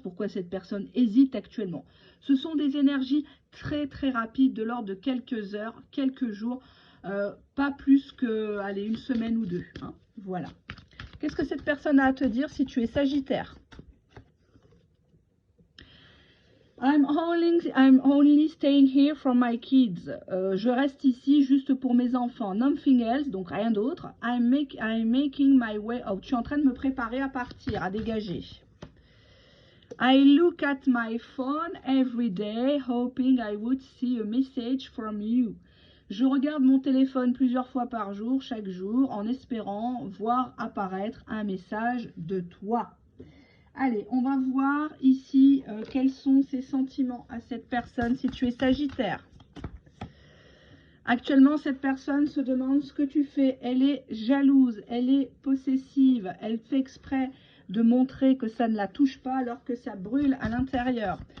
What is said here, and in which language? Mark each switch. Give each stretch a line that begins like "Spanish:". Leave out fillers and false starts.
French: Pourquoi cette personne hésite actuellement? Ce sont des énergies très rapides de l'ordre de quelques heures, quelques jours, pas plus que allez, une semaine ou deux. Hein, voilà. Qu'est-ce que cette personne a à te dire si tu es Sagittaire?
English: I'm only staying here for my kids.
French: Je reste ici juste pour mes enfants.
English: Nothing else,
French: donc rien d'autre.
English: I'm making my way out.
French: Je suis en train de me préparer à partir, à dégager.
English: I look at my phone every day, hoping I would see a message from you.
French: Je regarde mon téléphone plusieurs fois par jour, chaque jour, en espérant voir apparaître un message de toi. Allez, on va voir ici quels sont ses sentiments à cette personne si tu es Sagittaire. Actuellement, cette personne se demande ce que tu fais. Elle est jalouse, elle est possessive, elle fait exprès de montrer que ça ne la touche pas alors que ça brûle à l'intérieur.